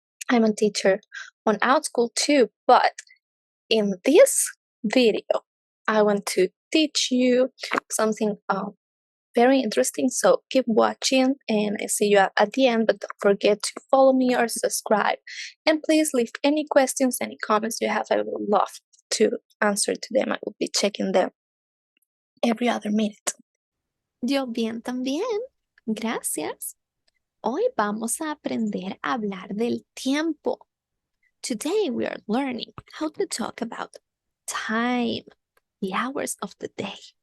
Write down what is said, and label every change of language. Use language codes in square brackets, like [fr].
[en] I'm a teacher on Outschool too, but in this video, I want to teach you something very interesting. So keep watching and I see you at the end, but don't forget to follow me or subscribe. And please leave any questions, any comments you have. I would love to answer to them. I will be checking them every other minute. [es] Yo bien también, gracias. Hoy vamos a aprender a hablar del tiempo. [en] Today we are learning how to talk about time, the hours of the day.